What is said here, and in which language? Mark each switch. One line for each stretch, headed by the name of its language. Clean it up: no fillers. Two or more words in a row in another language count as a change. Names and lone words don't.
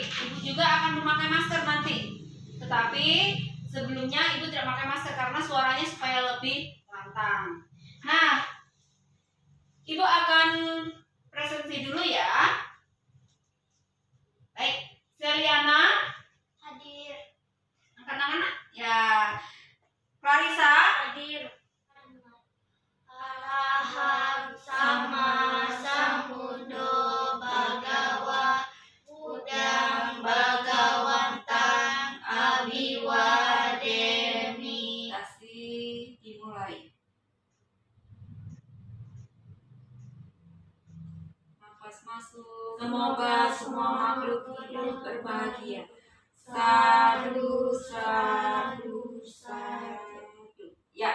Indonesian: Ibu juga akan memakai masker nanti. Tetapi sebelumnya Ibu tidak pakai masker karena suaranya supaya lebih lantang. Nah, Ibu akan presentasi dulu ya. Baik, Seliana Hadir. angkat tangan, Nak. Ya. Clarissa Hadir.
Pali: Arahang sama sambuddho bhagawa Buddhang bhagawantang abiwademi.
Indonesian: Kasih dimulai. Nafas masuk. Semoga semua makhluk hidup berbahagia.
Pali: Sadu, sadu, sadu.
Indonesian: Ya.